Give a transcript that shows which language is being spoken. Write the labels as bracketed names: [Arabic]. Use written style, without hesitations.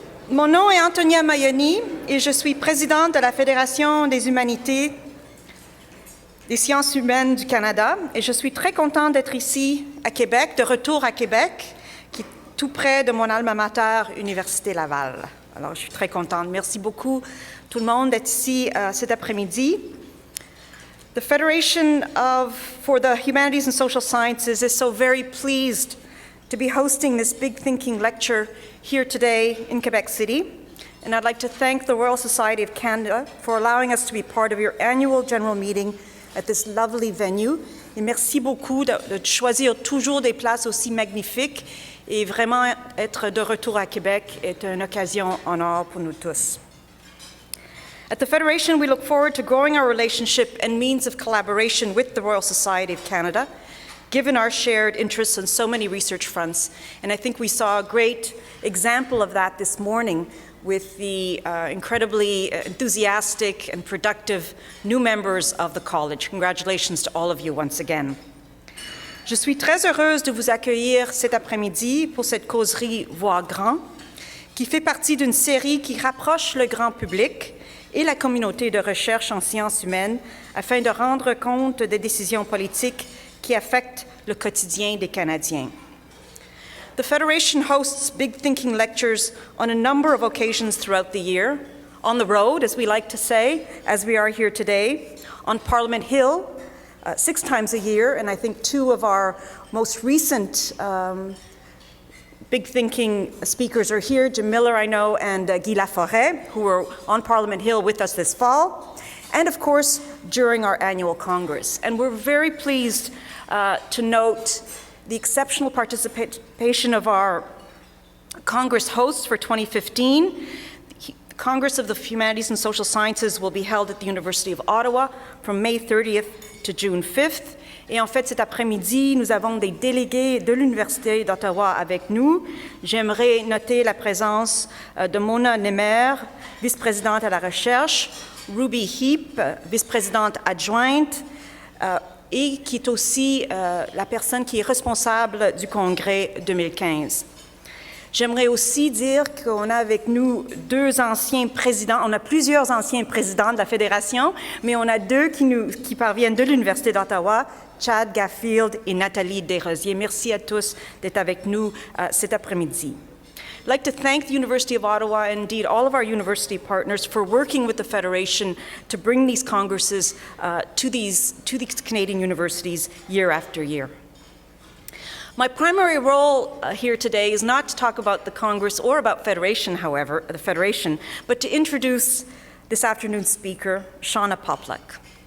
[French] Mon nom est Antonia Maioni et je suis présidente de la Fédération des humanités des sciences humaines du Canada et je suis très contente d'être ici à Québec, de retour à Québec, qui est tout près de mon alma mater, Université Laval. Alors, je suis très contente. Merci beaucoup tout le monde d'être ici cet après-midi. [English] The Federation for the Humanities and Social Sciences is so very pleased to be hosting this Big Thinking lecture here today in Quebec City. And I'd like to thank the Royal Society of Canada for allowing us to be part of your annual general meeting at this lovely venue. [French] Et merci beaucoup de choisir toujours des places aussi magnifiques. Et vraiment, être de retour à Québec est une occasion en or pour nous tous. [English] At the Federation, we look forward to growing our relationship and means of collaboration with the Royal Society of Canada, given our shared interests on so many research fronts. And I think we saw a great example of that this morning with the incredibly enthusiastic and productive new members of the college. Congratulations to all of you once again. [French] Je suis très heureuse de vous accueillir cet après-midi pour cette causerie Voir grand, qui fait partie d'une série qui rapproche le grand public et la communauté de recherche en sciences humaines afin de rendre compte des décisions politiques qui affectent le quotidien des Canadiens. [English] The Federation hosts Big Thinking lectures on a number of occasions throughout the year, on the road, as we like to say, as we are here today, on Parliament Hill, 6 times a year, and I think 2 of our most recent Big Thinking speakers are here, Jim Miller, I know, and Guy Laforêt, who were on Parliament Hill with us this fall, and of course, during our annual Congress. And we're very pleased to note the exceptional participation of our Congress hosts for 2015. The Congress of the Humanities and Social Sciences will be held at the University of Ottawa from May 30th to June 5th. [French] Et en fait, cet après-midi, nous avons des délégués de l'Université d'Ottawa avec nous. J'aimerais noter la présence de Mona Nemer, vice-présidente à la recherche, Ruby Heap, vice-présidente adjointe, et qui est aussi la personne qui est responsable du Congrès 2015. J'aimerais aussi dire qu'on a avec nous 2 anciens présidents. On a plusieurs anciens présidents de la Fédération, mais on a 2 qui parviennent de l'Université d'Ottawa, Chad Gaffield et Nathalie Desrosiers. Merci à tous d'être avec nous cet après-midi. [English] I'd like to thank the University of Ottawa and indeed all of our university partners for working with the Federation to bring these congresses to these Canadian universities year after year. My primary role here today is not to talk about the Congress or about Federation, however, the Federation, but to introduce this afternoon's speaker, Shauna Poplak.